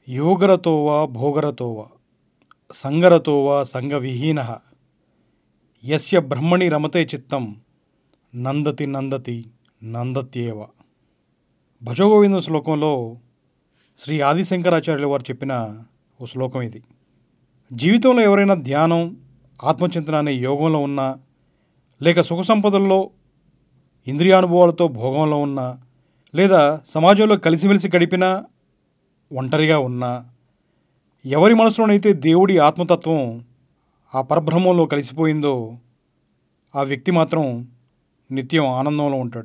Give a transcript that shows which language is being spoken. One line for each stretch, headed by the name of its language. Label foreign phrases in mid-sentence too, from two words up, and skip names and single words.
Sanskrit: ಯೋಗರತೋ ವಾ ಭೋಗರತೋ ವಾ ಸಂಗರತೋ ವಾ ಸಂಗವಿಹೀನಃ ಯಸ್ಯ బ్రహ్మణి రమతే చిత్తం నందతి నందతి నందత్యేవ.
Telugu: భజగోవింద శ్లోకంలో శ్రీ ఆదిశంకరాచార్యుల వారు చెప్పిన ఓ శ్లోకం ఇది. జీవితంలో ఎవరైనా ధ్యానం, ఆత్మచింతన అనే యోగంలో ఉన్నా, లేక సుఖ సంపదల్లో, ఇంద్రియానుభవాలతో భోగంలో ఉన్నా, లేదా సమాజంలో కలిసిమెలిసి గడిపినా, ఒంటరిగా ఉన్నా, ఎవరి మనసులోనైతే దేవుడి ఆత్మతత్వం ఆ పరబ్రహ్మంలో కలిసిపోయిందో ఆ వ్యక్తి మాత్రం నిత్యం ఆనందంలో ఉంటాడు.